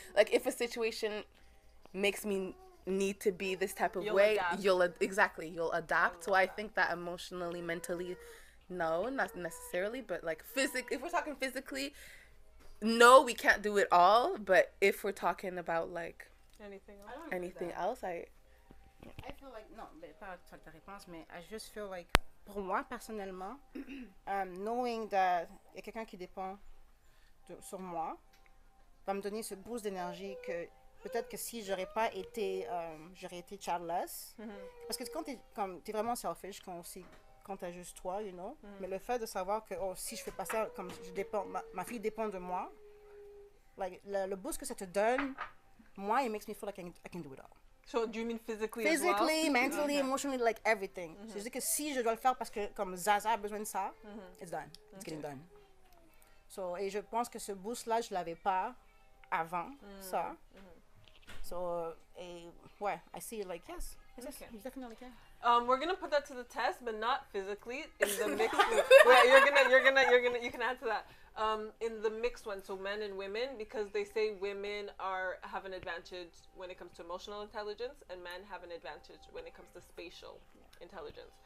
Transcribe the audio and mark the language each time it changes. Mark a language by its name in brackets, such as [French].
[English] Like if a situation makes me need to be this type of way, you'll adapt. So I think that emotionally, mentally, no, not necessarily, but like if we're talking physically, no, we can't do it all. But if we're talking about like anything else, I [French] feel like, non, pas ta réponse, mais [English] I just feel like, [French] pour moi, personnellement, [English] knowing that [French] il y a quelqu'un qui dépend sur moi, va me donner ce boost d'énergie que peut-être que si j'aurais été childless, parce que quand t'es vraiment selfish, quand t'as juste toi, [English] you know, [French] mais le fait de savoir que, si je fais pas ça, comme je dépends, ma fille dépend de moi, like, le boost que ça te donne, [English] Moi, it makes me feel like I can do it all. So, do you mean physically Physically, as well? mentally, emotionally, like everything. [French] C'est-à-dire que si je dois le faire parce que comme Zaza a besoin de ça, [English] it's done. It's getting done. So, [French] et je pense que ce boost-là, je l'avais pas avant ça. [English] So, [French] et ouais, [English] I see it like yes, you definitely can. We're gonna put that to the test, but not physically. In the mix, you can add to that. In the mixed one, so men and women, because they say women have an advantage when it comes to emotional intelligence, and men have an advantage when it comes to spatial intelligence.